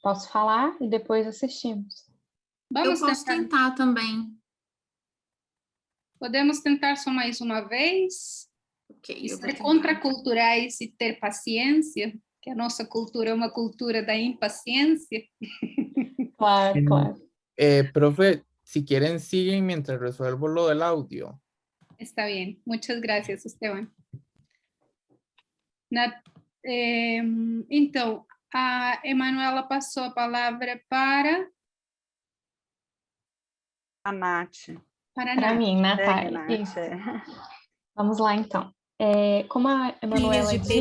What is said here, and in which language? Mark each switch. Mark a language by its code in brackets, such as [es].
[pt] Posso falar e depois assistimos. Vamos Eu posso tentar também. Podemos tentar só mais uma vez? Ok, E eu vou ser tentar. contraculturais e ter paciência, que a nossa cultura é uma cultura da impaciência. Claro, claro. [es] Profe, si quieren, siguen mientras resuelvo lo del audio. Está bien. Muchas gracias, Esteban. [pt] Então, a Emanuela passou a palavra para A Nath. a Para Nath. mim, Natália. Nath. Isso. Vamos lá, então. Como a Emanuela Famílias de